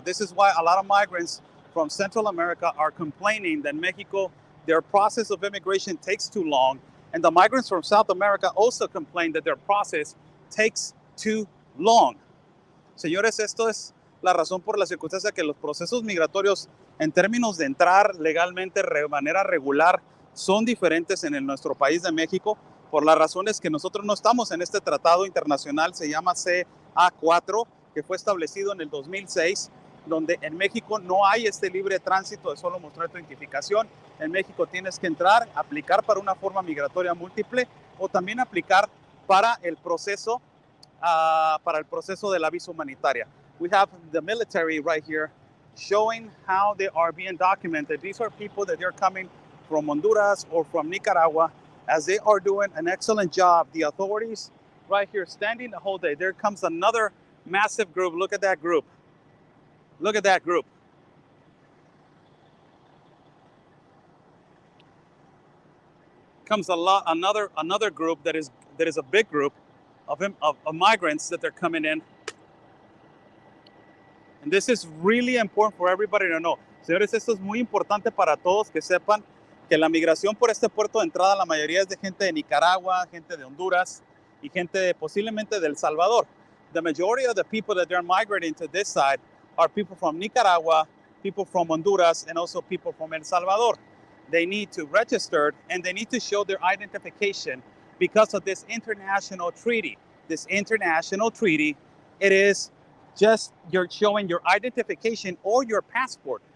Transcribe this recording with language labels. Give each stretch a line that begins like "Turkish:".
English: This is why a lot of migrants from Central America are complaining that Mexico, their process of immigration takes too long. And the migrants from South America also complain that their process takes too long.
Spanish: Señores, esto es la razón por la circunstancia que los procesos migratorios en términos de entrar legalmente de manera regular son diferentes en nuestro país de México por las razones que nosotros no estamos en este tratado internacional, se llama CA-4, que fue establecido en el 2006, donde en México no hay este libre tránsito de solo mostrar tu identificación. En México tienes que entrar, aplicar para una forma migratoria múltiple o también aplicar para el proceso de la visa humanitaria.
English: We have the military right here showing how they are being documented. These are people that they're coming from Honduras or from Nicaragua, as they are doing an excellent job. The authorities right here standing the whole day. There comes another massive group. Look at that group. Look at that group. Comes another group that is a big group of migrants that they're coming in. And this is really important for everybody to know.
Spanish: Señores, esto es muy importante para todos que sepan que la migración por este puerto de entrada, la mayoría es de gente de Nicaragua, gente de Honduras y gente posiblemente de El Salvador.
English: The majority of the people that they're migrating to this side are people from Nicaragua, people from Honduras, and also people from El Salvador. They need to register and they need to show their identification because of this international treaty. This international treaty, it is just you're showing your identification or your passport.